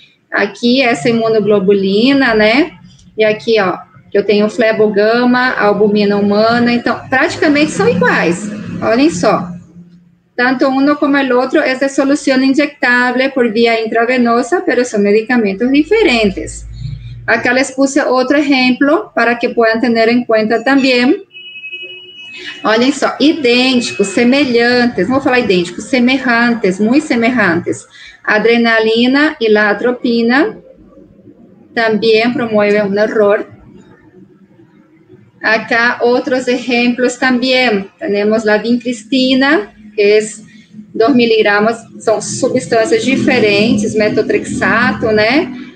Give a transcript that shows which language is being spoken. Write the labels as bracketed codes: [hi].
[pt] Aqui, essa imunoglobulina, né? E aqui, ó, eu tenho flebogama, albumina humana. Então, praticamente são iguais. Olhem só. Tanto um como o outro é de solução injetável por via intravenosa, mas são medicamentos diferentes. [es] Acá les puse [pt] outro exemplo [es] para que puedan tener en cuenta [pt] também. Olhem só, idênticos, semelhantes, não vou falar idênticos, semelhantes, muito semelhantes. Adrenalina e [es] la [pt] atropina também promovem um erro. Acá outros exemplos também. Temos a vincristina, que é 2 miligramas, são substâncias diferentes, metotrexato, né?